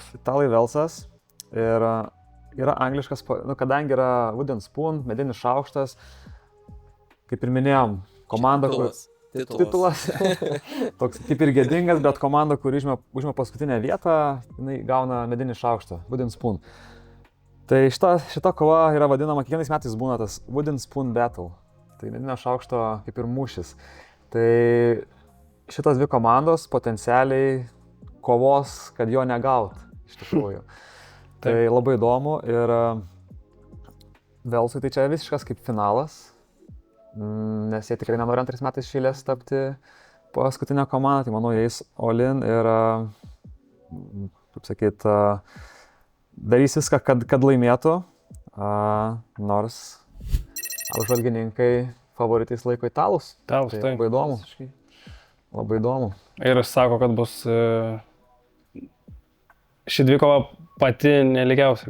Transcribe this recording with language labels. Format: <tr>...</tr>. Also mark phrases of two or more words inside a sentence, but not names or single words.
<lt>Italai Velsas ir yra angliškas, kadangi yra</lt> <en>wooden spoon,</en> <lt>medinis šaukštas, kaip ir minėjom, komanda, titulas. Toks kaip ir gėdingas, bet komanda, kuri užima paskutinę vietą, jinai gauna medinį šaukštą,</lt> <en>wooden spoon.</en> <lt>Tai šita kova yra vadinama, kiekvienais metais būna tas</lt> <en>wooden spoon battle.</en> <lt>Tai medinio šaukšto kaip ir mūšis. Tai šitos 2 komandos potencialiai kovos, kad jo negaut, iš tikrųjų. Tai labai įdomu ir Velsui tai čia visiškas kaip finalas, nes jie tikrai nenori 2 metais iš eilės tapti paskutinę komandą, tai manau, jie eis</lt> <en>all in</en> <lt>ir, kaip sakyt, darys viską, kad laimėtų, nors apžvalgininkai favoritais laiko italus. Tai labai įdomu. Labai įdomu. Ir sako, kad bus ši dvikova pati nelygiausia.</lt>